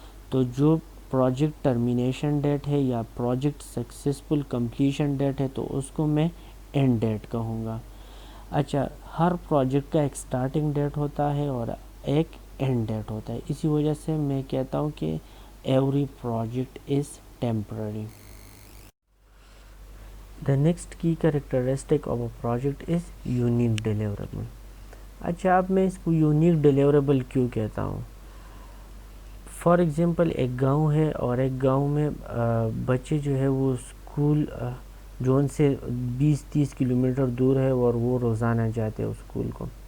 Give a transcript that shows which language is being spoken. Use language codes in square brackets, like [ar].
[ur] تو جو project termination date ہے یا پروجیکٹ سکسیسفل کمپلیشن ڈیٹ ہے تو اس کو میں اینڈ ڈیٹ کہوں گا. اچھا، ہر پروجیکٹ کا ایک سٹارٹنگ ڈیٹ ہوتا ہے اور ایک اینڈ ڈیٹ ہوتا ہے. اسی وجہ سے میں کہتا ہوں کہ [en] Every project is temporary. The next key characteristic of a project is unique deliverable. [ur] اچھا، اب میں اس کو یونیک ڈیلیوریبل کیوں کہتا ہوں؟ فار ایگزامپل ایک گاؤں ہے اور ایک گاؤں میں بچے جو ہے وہ اسکول جو ان سے 20-30 کلومیٹر دور ہے اور وہ روزانہ جاتے ہیں اسکول کو.